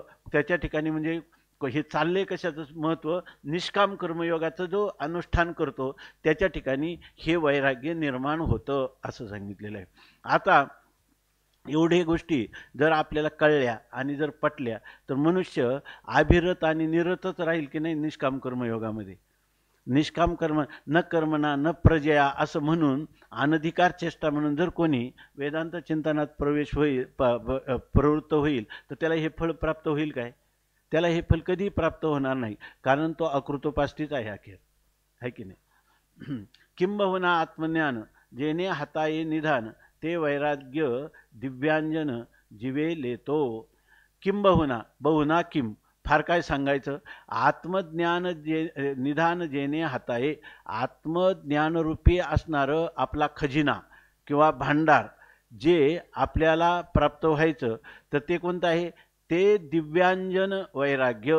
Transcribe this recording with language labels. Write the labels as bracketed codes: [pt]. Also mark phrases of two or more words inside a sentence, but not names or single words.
[mr] त्याच्या ठिकाणी म्हणजे हे चालले कशाचं महत्त्व, निष्काम कर्मयोगाचं जो अनुष्ठान करतो त्याच्या ठिकाणी हे वैराग्य निर्माण होतं असं सांगितलेलं आहे. आता एवढे गोष्टी जर आपल्याला कळल्या आणि जर पटल्या तर मनुष्य अभिरत आणि निरतच राहील की नाही निष्काम कर्मयोगामध्ये. निष्काम कर्म [sa] न कर्मणा न प्रजया [mr] असं म्हणून अनधिकार चेष्टा म्हणून जर कोणी वेदांत चिंतनात प्रवेश होईल प्रवृत्त होईल तर त्याला हे फळ प्राप्त होईल काय? त्याला हे फल कधी प्राप्त होणार नाही, कारण तो अकृतोपास्तीच आहे अखेर, है की नाही. किंबहुना आत्मज्ञान जेणे हाताये निधान ते वैराग्य दिव्यांजन जीवे लेतो. [sa] किंबहुना बहुना किम, [mr] फार काय सांगायचं. आत्मज्ञान जे निधान जेणे हाताये, आत्मज्ञानरूपी असणारं आपला खजिना किंवा भांडार जे आपल्याला प्राप्त व्हायचं तर ते कोणतं आहे? ते दिव्यांजन वैराग्य.